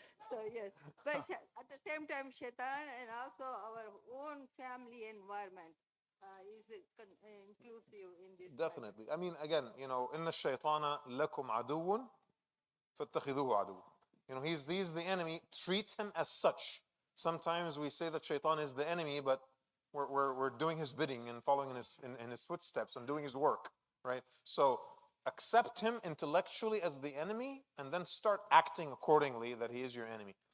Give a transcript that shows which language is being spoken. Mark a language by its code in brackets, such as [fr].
[en] So yes, but at the same time, shaitan and also our own family environment is inclusive in this. Definitely. I mean, again, [ar] إن الشيطان لكم عدو فاتخذوه عدو. [en] He's the enemy. Treat him as such. Sometimes we say that shaitan is the enemy, but we're doing his bidding and following in his footsteps and doing his work, right? So accept him intellectually as the enemy and then start acting accordingly that he is your enemy.